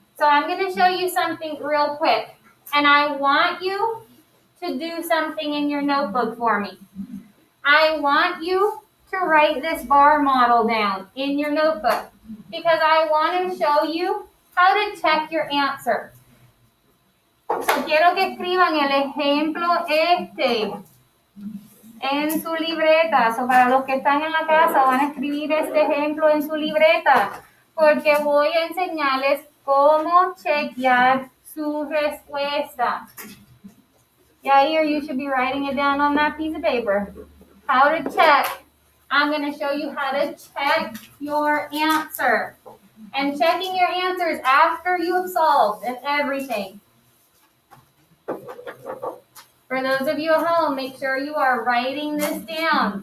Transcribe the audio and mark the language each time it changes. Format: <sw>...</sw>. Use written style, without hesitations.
<en>So I'm going to show you something real quick. And I want you to do something in your notebook for me. I want you to write this bar model down in your notebook because I want to show you how to check your answer.</en> <es>So quiero que escriban el ejemplo en su libreta. So para los que están en la casa van a escribir este ejemplo en su libreta porque voy a enseñarles cómo chequear su respuesta.</es> <en>Yair, you should be writing it down on that piece of paper. How to check. I'm going to show you how to check your answer. And checking your answers after you have solved and everything. For those of you at home, make sure you are writing this down.</en>